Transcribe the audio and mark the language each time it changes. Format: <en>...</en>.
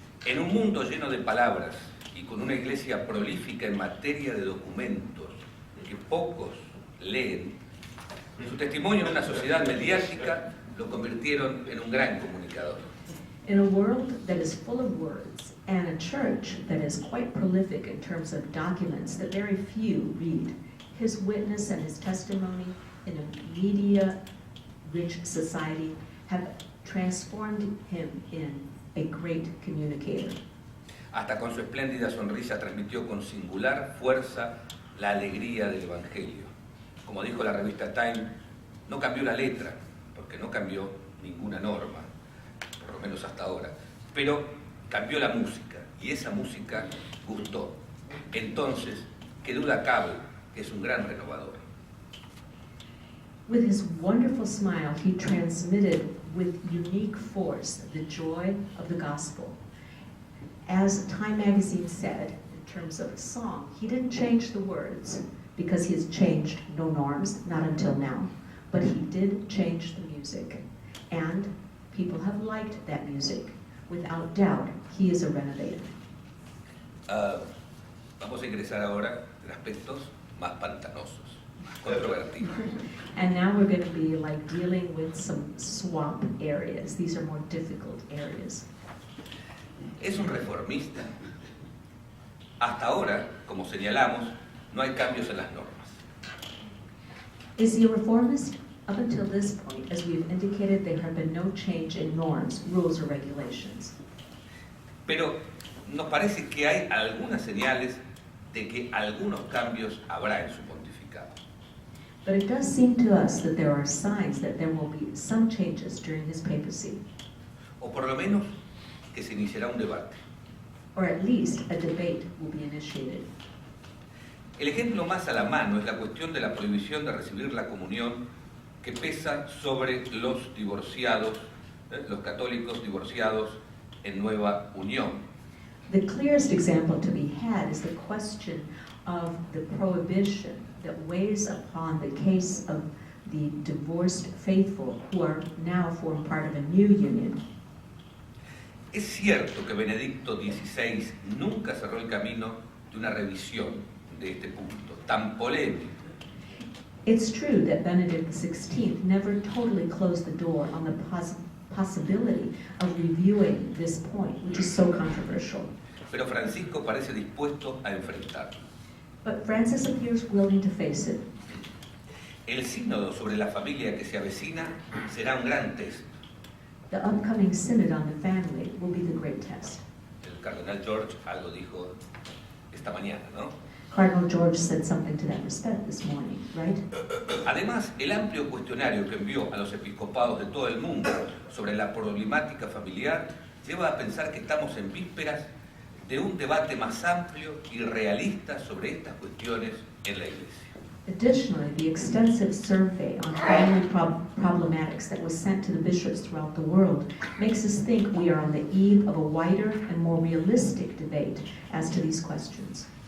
<es>En un mundo lleno de palabras y con una iglesia prolífica en materia de documentos que pocos leen, su testimonio en una sociedad mediática lo convirtieron en un gran comunicador.</es> <en>In a world that is full of words and a church that is quite prolific in terms of documents that very few read, his witness and his testimony in a media-rich society have transformed him in a great communicator.</en> <es>Hasta con su espléndida sonrisa transmitió con singular fuerza la alegría del Evangelio. Como dijo la revista Time, no cambió la letra, porque no cambió ninguna norma, por lo menos hasta ahora, pero cambió la música, y esa música gustó. Entonces, qué duda cabe que es un gran renovador.</es> <en>With his wonderful smile, he transmitted with unique force the joy of the gospel. As Time magazine said, in terms of a song, he didn't change the words because he has changed no norms, not until now, but he did change the music, and people have liked that music. Without doubt, he is a renovator.</en> <es>Vamos a ingresar ahora en aspectos más pantanosos, controvertidos.</es> <en>And now we're going to be like dealing with some swamp areas. These are more difficult areas.</en> <es>Es un reformista. Hasta ahora, como señalamos, no hay cambios en las normas.</es> <en>Is he a reformist? Up until this point, as we've indicated, there have been no change in norms, rules, or regulations.</en> <es>Pero nos parece que hay algunas señales de que algunos cambios habrá en su pontificado.</es> <en>But it does seem to us that there are signs that there will be some changes during his papacy,</en> <es>o por lo menos que se iniciará un debate.</es> <en>or at least a debate will be initiated.</en> <es>El ejemplo más a la mano es la cuestión de la prohibición de recibir la comunión que pesa sobre los divorciados, los católicos divorciados en nueva unión.</es> <en>The clearest example to be had is the question of the prohibition that weighs upon the case of the divorced faithful who are now form part of a new union.</en> <es>Es cierto que Benedicto XVI nunca cerró el camino de una revisión de este punto tan polémico.</es> <en>It's true that Benedict XVI never totally closed the door on the possibility of reviewing this point, which is so controversial.</en> <es>Pero Francisco parece dispuesto a enfrentarlo.</es> <en>But Francis appears willing to face it.</en> <es>El sínodo sobre la familia que se avecina será un gran test.</es> <en>The upcoming synod on the family will be the great test.</en> <es>El cardenal George algo dijo esta mañana, ¿no?</es> <en>Cardinal George said something to that respect this morning, right?</en> <es>Además, el amplio cuestionario que envió a los episcopados de todo el mundo sobre la problemática familiar lleva a pensar que estamos en vísperas de un debate más amplio y realista sobre estas cuestiones en la Iglesia.</es> <en>Additionally, the extensive survey on family problematics that was sent to the bishops throughout the world makes us think we are on the eve of a wider and more realistic debate as to these questions.</en>